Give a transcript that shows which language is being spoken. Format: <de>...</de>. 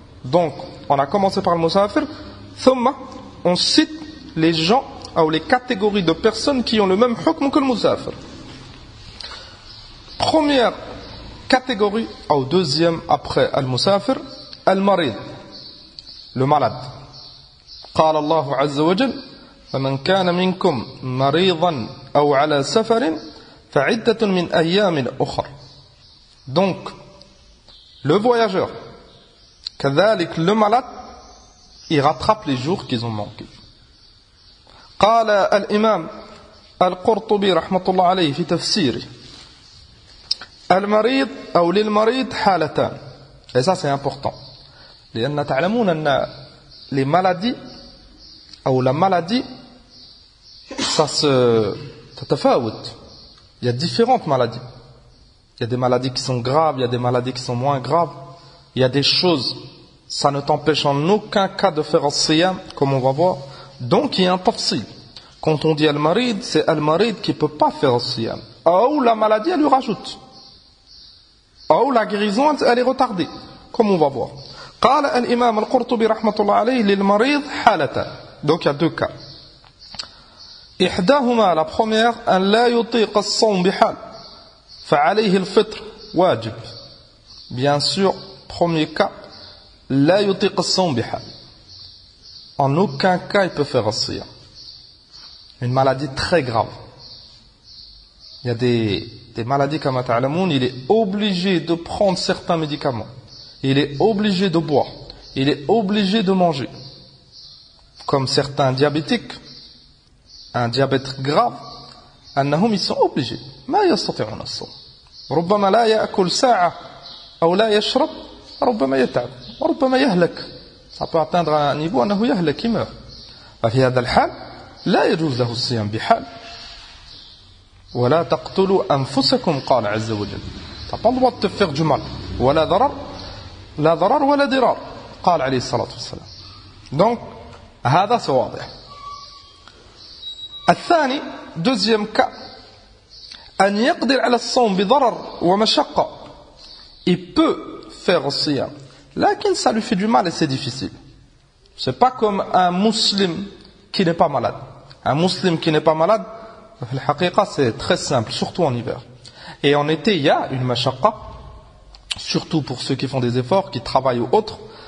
<fr>Donc, on a commencé par le musafir, thumma, on cite les gens ou les catégories de personnes qui ont le même hukm que le musafir. Première catégorie, ou deuxième après al-musafir, al-marid, le malade.</fr> <ar>قال الله عز وجل فمن كان منكم مريضا أو على سفر فعدة من أيام أخر.</ar> <fr>Donc, le voyageur, كذلك le malade, il rattrape les jours qu'ils ont manqués.</fr> <ar>قال الإمام القرطبي رحمة الله عليه في تفسيره المريض أو للمريض حالتان.</ar> <fr>Et ça c'est important.</fr> <ar>لأن تعلمون أن</ar> <fr>les maladies ou la maladie ça se تتفاوت. Il y a différentes maladies. Il y a des maladies qui sont graves, il y a des maladies qui sont moins graves. Il y a des choses, ça ne t'empêche en aucun cas de faire as-siyam, comme on va voir. Donc il y a un tafsil. Quand on dit al-marid, c'est al-marid qui ne peut pas faire as-siyam. Ou la maladie, elle lui rajoute. Ou la guérison, elle est retardée, comme on va voir.</fr> <ar>قال الإمام القرطبي رحمة الله عليه للمريض حالتان.</ar> <fr>Donc il y a deux cas.</fr> <ar>إحداهما, la première, أن لا يطيق الصوم بحال فعليه الفطر واجب.</ar> <fr>Bien sûr, premier cas,</fr> <ar>لا يطيق الصوم بحال.</ar> <fr>En aucun cas il peut faire الصيام. Une maladie très grave. Il y a des maladies comme ta'lamoun, il est obligé de prendre certains médicaments. Il est obligé de boire. Il est obligé de manger. Comme certains diabétiques, un diabète grave, أنهم ils sont obligés.</fr> <ar>ما يستطيعون الصوم. ربما لا يأكل ساعة أو لا يشرب ربما يتعب وربما يهلك.</ar> <fr>Ça peut atteindre un niveau</fr> <ar>أنه يهلك,</ar> <fr>il meurt.</fr> <ar>ففي هذا الحال لا يجوز له الصيام بحال. ولا تقتلوا أنفسكم قال عز وجل.</ar> <fr>Tu n'as pas le droit de te faire du mal.</fr> <ar>ولا ضرر لا ضرر ولا ضرار قال عليه الصلاة والسلام. Donc هذا واضح. الثاني</ar> <fr>deuxième cas</fr> <ar>أن يقدر على الصوم بضرر ومشقة.</ar> <fr>Il peut faire الصيام لكن ça lui fait du mal et c'est difficile. C'est pas comme un musulman qui n'est pas malade. Un musulman qui n'est pas malade, le haqiqa c'est très simple, surtout en hiver. Et en été il y a une mashaqqa, surtout pour ceux qui font des efforts, qui travaillent ou autres.</fr>